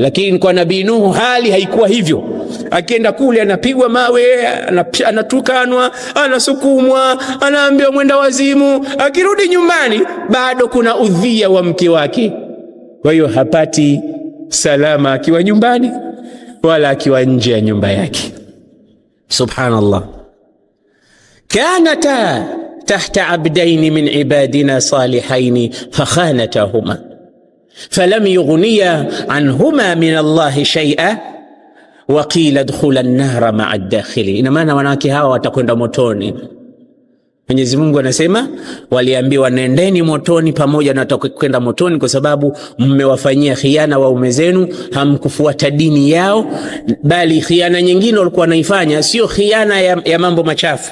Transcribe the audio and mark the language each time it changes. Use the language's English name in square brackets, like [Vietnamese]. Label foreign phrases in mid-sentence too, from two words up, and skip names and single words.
[Swahili] Lakini kwa Nabii Nuh hali haikuwa hivyo. Akienda kule anapigwa mawe, anatukanwa, anasukumwa, anaambiwa mwenda wazimu. Akirudi nyumbani bado kuna udhia wa mke wake. Kwa hiyo hapati salama akiwa nyumbani wala akiwa nje ya nyumba yake. Subhanallah. [Arabic] كانتا تحت عبدين من عبادنا صالحين فخانتاهما فلم يغنيا عنهما من الله شيئا وقيل ادخلا النار مع الداخلين. [Swahili] Ina maana wanawake hawa watakwenda motoni. Mwenyezi Mungu anasema waliambiwa nendeni motoni pamoja na kwenda motoni kwa sababu mmewafanyia khiana waume zenu, hamkufuata dini yao. Bali khiana nyingine walikuwa wanaifanya sio khiana ya mambo machafu.